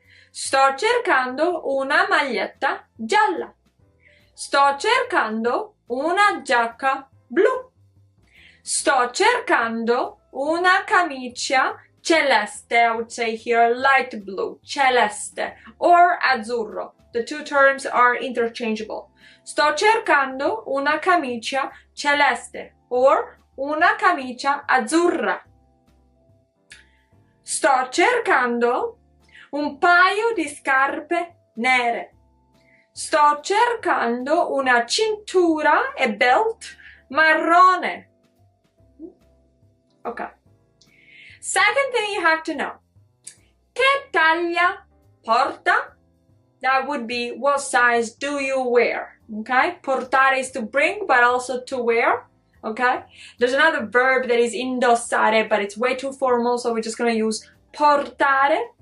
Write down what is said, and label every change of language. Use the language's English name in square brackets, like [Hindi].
[Italian] Sto cercando una maglietta gialla. Sto cercando una giacca blu. Sto cercando una camicia celeste. [English] I would say here light blue, celeste, or azzurro. The two terms are interchangeable. [Italian] Sto cercando una camicia celeste, or una camicia azzurra. Sto cercando un paio di scarpe nere. Sto cercando una cintura e belt marrone. [English] Okay. Second thing you have to know. [Italian] Che taglia porta? [English] That would be what size do you wear? Okay? Portare is to bring, but also to wear. Okay? There's another verb that is indossare, but it's way too formal, so we're just going to use portare.